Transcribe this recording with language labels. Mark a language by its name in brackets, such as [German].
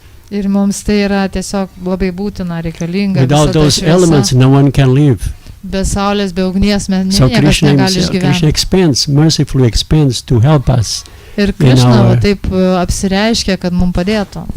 [Lithuanian] Ir mums tai yra tiesiog labai būtina, reikalinga. [English] Without those elements, no one can live. [Lithuanian] Be saulės, be ugnies, niekas [English] So [Lithuanian] negali išgyventi. [English] Krishna mercifully expends to help us [Lithuanian] Ir Krishna taip apsireiškia, kad mums padėtų.